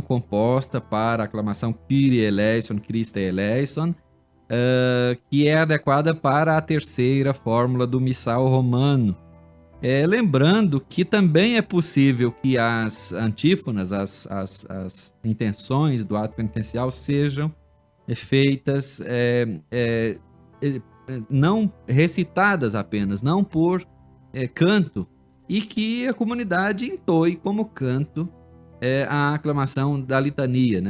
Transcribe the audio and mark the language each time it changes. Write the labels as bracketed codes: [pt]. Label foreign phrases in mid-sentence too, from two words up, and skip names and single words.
[pt] composta para a aclamação [el] Κύριε ἐλέησον, Χριστὲ ἐλέησον, [pt] que é adequada para a terceira fórmula do missal romano. Lembrando que também é possível que as antífonas, as intenções do ato penitencial sejam feitas não recitadas apenas, não por canto, e que a comunidade entoe como canto a aclamação da litania, né?